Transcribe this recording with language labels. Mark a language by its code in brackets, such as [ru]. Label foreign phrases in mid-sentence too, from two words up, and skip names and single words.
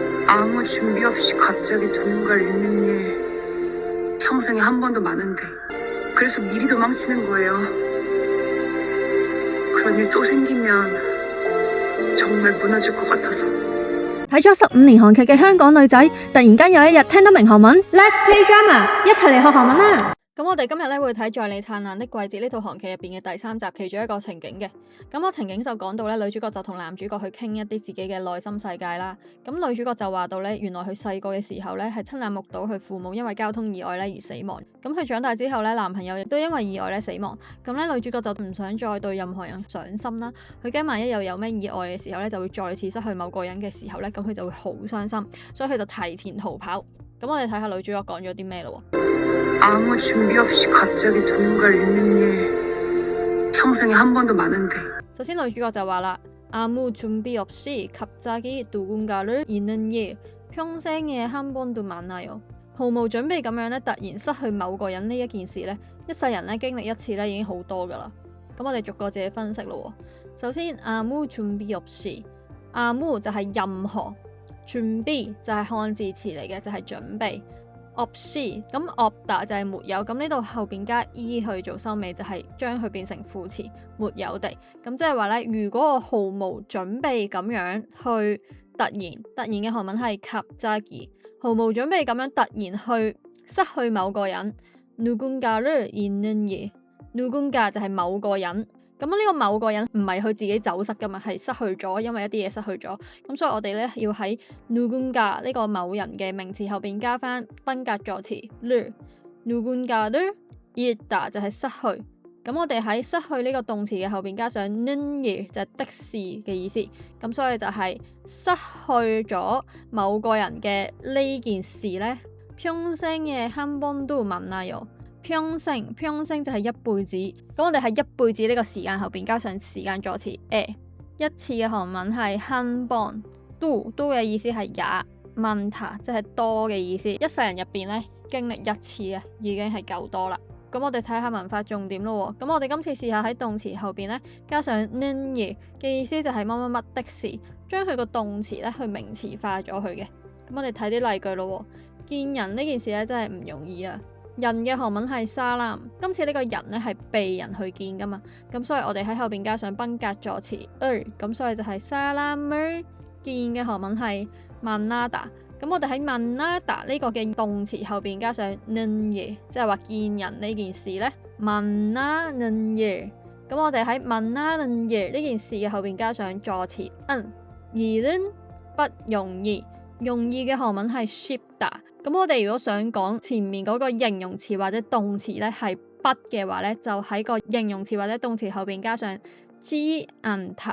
[ko] 아무 준비 없이 갑자기 누군가를 잃는 일 평생에 한 번도 많은데 그래서 미리 도망치는 거예요. 그런 일 또 생기면 정말 무너질 것 같아서. [yue] 睇咗15年韓劇嘅香港女仔，突然間有一日聽得明韓文 ， [en] Let's K Drama， [yue] 一齊嚟學韓文啦！咁我哋今日咧會睇《在你燦爛的季節》呢套韓劇入邊嘅第3集其中一個情景嘅。咁個情景就講到咧，女主角就同男主角去傾一啲自己嘅內心世界啦。咁女主角就話到咧，原來佢細個嘅時候咧係親眼目睹佢父母因為交通意外咧而死亡。咁佢長大之後咧，男朋友亦都因為意外咧死亡。咁咧女主角就唔想再對任何人上心啦。佢驚萬一又有咩意外嘅時候咧，就會再次失去某個人嘅時候咧，咁佢就會好傷心，所以佢就提前逃跑。咁我哋睇下女主角講咗啲咩咯。 [ko] 아무 준비 없이 갑자기 누군가를 잃는 일 평생에 한 번도 많은데. [yue] 首先女主角就話啦， [ko] 아무 준비 없이 갑자기 누군가를 잃는 일 평생에 한 번도 많아요。 [yue] 毫無準備咁樣咧，突然失去某個人呢一件事咧，一世人咧經歷一次咧已經好多噶啦。咁我哋逐個自己分析咯。首先 [ko] 아무 준비 없이， [yue] 아무 就係任何，준비就係漢字詞嚟嘅，就係準備。없이咁없다就係沒有，咁呢度後邊加 e 去做收尾，就係將佢變成副詞，沒有地。咁即係話咧，如果我毫無準備咁樣去突然嘅韓文係갑자기，毫無準備咁樣突然去失去某個人， [ko] 누군가를 잃는 일， [yue] 누군가 就係某個人。咁呢個某個人唔係佢自己走失噶嘛，係失去咗，因為一啲嘢失去咗。咁所以我哋咧要喺누군가呢個某人嘅名詞後邊加翻賓格助詞 [ko] 누군가를 잃다 [yue] 就係失去。咁我哋喺失去呢個動詞嘅後邊加上 [ko] 는 일 [yue] 就係的士嘅意思。咁所以就係失去咗某個人嘅呢件事咧， [ko] 평생에 한 번도 만나요。 [yue] 평생 就係一輩子，咁我哋喺一輩子呢個時間後邊加上時間助詞一次嘅韓文係 [ko] 한 번， [yue] 都嘅意思係也，많다即係多嘅意思。一世人入邊咧經歷一次啊，已經係夠多啦。咁我哋睇下文法重點咯。咁我哋今次試下喺動詞後邊咧加上 [ko] 는 일 [yue] 嘅意思就係乜乜乜的事，將佢個動詞咧去名詞化咗佢嘅。咁我哋睇啲例句咯。見人呢件事咧真係唔容易啊。人嘅韓文係사람，今次呢個人咧係被人去見噶嘛，咁所以我哋喺後邊加上賓格助詞咁所以就係사람을見嘅韓文係만나다。咁我哋喺만나다呢個嘅動詞後邊加上 [ko] 는 일， [yue] 即係話見人呢件事咧 [ko] 만나는 일。 [yue] 咁我哋喺 [ko] 만나는 일 [yue] 呢件事嘅後邊加上助詞일은不容易，容易嘅韓文係쉽다。咁我哋如果想講前面嗰個形容詞或者動詞咧係不嘅話咧，就喺個形容詞或者動詞後邊加上 [ko] 쉽지 않다。